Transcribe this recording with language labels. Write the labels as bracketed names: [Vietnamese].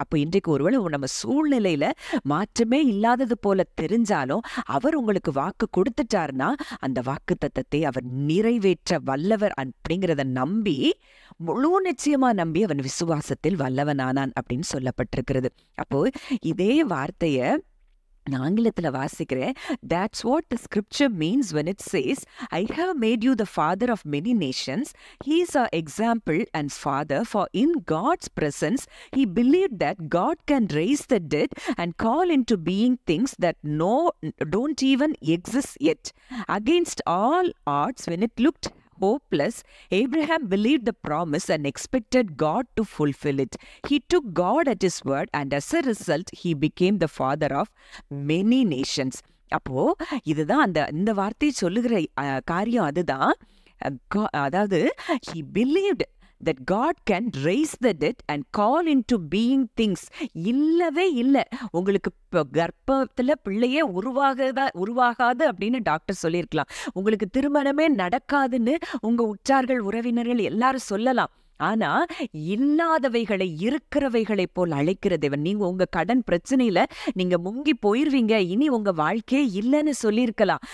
[Tamil] அப்போ இன்றைக்கு ஒருவேளை நம்ம சூழ்நிலையில மாற்றமே இல்லாதது போல தெரிஞ்சாலும் அவர் உங்களுக்கு வாக்கு கொடுத்துட்டாருன்னா அந்த வாக்குத்தத்தத்தை அவர் நிறைவேற்ற வல்லவர் அப்படிங்கிறத நம்பி, முழு நிச்சயமா நம்பி அவன் விசுவாசத்தில் வல்லவனானான் அப்படின்னு சொல்லப்பட்டிருக்கிறது. அப்போ இதே வார்த்தைய ஆங்கிலத்தில் வாசிக்கிறேன். [English] That's what the scripture means when it says, I have made you the father of many nations. He is our example and father, for in God's presence he believed that God can raise the dead and call into being things that don't even exist yet. Against all odds, when it looked hopeless, Abraham believed the promise and expected God to fulfill it. He took God at his word, and as a result he became the father of many nations. [Tamil] அப்போ இதுதான் இந்த வார்த்தை சொல்லுகிற காரியம். அதுதான், அதாவது [English] he believed that God can raise the dead and call into being things. [Tamil] இல்லவே இல்லை. உங்களுக்கு கர்ப்பத்துல பிள்ளையே உருவாகாது அப்படின்னு டாக்டர் சொல்லியிருக்கலாம். உங்களுக்கு திருமணமே நடக்காதுன்னு உங்க உற்றார்கள் உறவினர்கள் எல்லாரும் சொல்லலாம். ஆனா இல்லாதவைகளை இருக்கிறவைகளை போல் அழைக்கிற தேவன். நீங்க உங்க கடன் பிரச்சனையில நீங்க முங்கி போயிருவீங்க, இனி உங்க வாழ்க்கையே இல்லைன்னு சொல்லியிருக்கலாம்.